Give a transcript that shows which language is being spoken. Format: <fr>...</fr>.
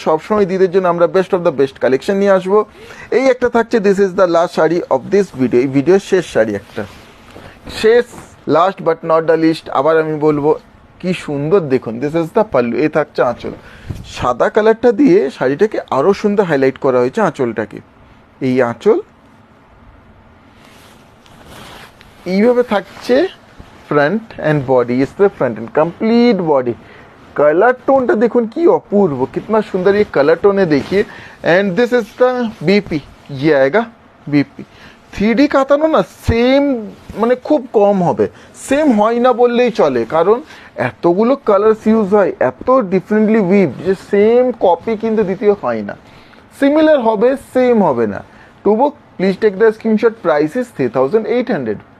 <bn>সবসময় দিদের জন্য আমরা best of the best collection নিয়ে আসবো। এই একটা থাকছে,</bn> <en>this is the last sari of this video,</en> <bn>এই ভিডিওর শেষ শাড়ি একটা, শেষ,</bn> <en>Last but not the least.</en> <bn>আবার আমি বলবো কি সুন্দর দেখুন,</bn> <en>this is the pallu,</en> <bn>এই থাকছে আঁচল, সাদা কালারটা দিয়ে শাড়িটাকে আরও সুন্দর হাইলাইট করা হয়েছে আঁচলটাকে। এই আঁচল, এইভাবে থাকছে</bn> <hi>फ्रंट एंड बॉडी, इस पे front end complete body.</hi> <bn>Colour टोनটা দেখুন কি অপূর্ব,</bn> <hi>कितना सुंदर ये कलर टोन है देखिए।</hi> <en>and this is the BP,</en> <hi>ये आएगा बीपी।</hi> <bn>3D কাতানো না সেম, মানে খুব কম হবে, সেম হয় না বললেই চলে, কারণ এতগুলো কালার্স ইউজ হয়, এত ডিফারেন্টলি উইভ, যে সেম কপি কিন্তু দ্বিতীয় হয় না, সিমিলার হবে, সেম হবে না।</bn> <en>To book please take the screenshot, price is 3800।</en>